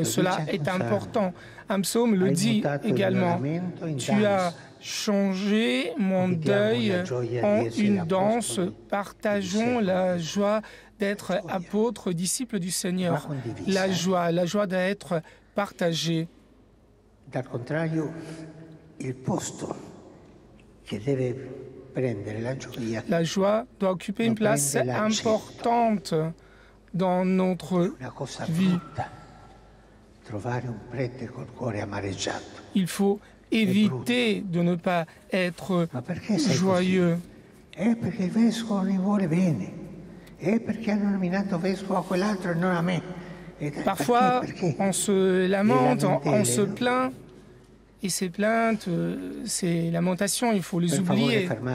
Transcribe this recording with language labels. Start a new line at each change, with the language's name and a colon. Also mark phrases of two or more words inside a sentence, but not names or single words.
French: Cela est important. Un psaume le dit également. Tu as changé mon deuil en une danse. Partageons la joie d'être apôtres, disciples du Seigneur. La joie d'être partagée.
Italian: Dal contrario, il posto che deve prendere la gioia.
French: La joie doit occuper une place importante dans notre vie. Il faut éviter de ne pas être joyeux. Parfois, on se lamente, on se plaint, et ces plaintes, ces lamentations, il faut les oublier.